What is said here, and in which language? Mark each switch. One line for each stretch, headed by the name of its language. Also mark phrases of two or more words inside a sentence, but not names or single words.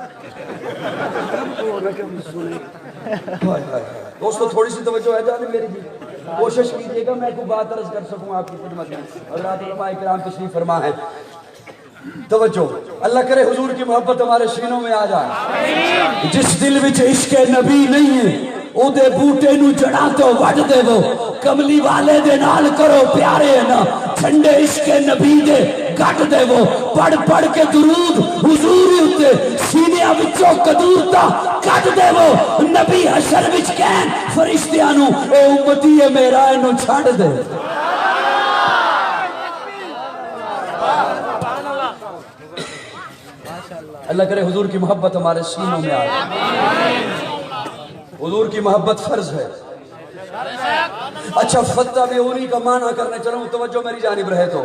Urdu: دوستو تھوڑی سی توجہ ہے جانے میری بھی، کوشش کیجئے گا میں کوئی بات عرض کر سکوں آپ کی خدمت میں. حضرات علماء کرام تشریف فرما ہے. توجہ، اللہ کرے حضور کی محبت ہمارے سینوں میں آ جائے.
Punjabi: جس دل وچ عشق نبی نہیں ہے او دے بوٹے نو جڑا تو وڈ دے وہ، کملی والے دے نال کرو پیارے نا، جھنڈے عشق نبی دے گٹ دے وہ. پڑھ پڑھ کے درود حضور اتے سینیاں وچوں قدور دا کٹ دے وہ. نبی حشر وچ کہن فرشتیاں نو اے امتی ہے میرا اینو چھڑ دے.
Urdu: اللہ کرے حضور کی محبت ہمارے سینوں میں آئے. حضور کی محبت فرض ہے. اچھا فاتبعونی کا معنی کرنے چلا ہوں، توجہ میری جانب رہے تو.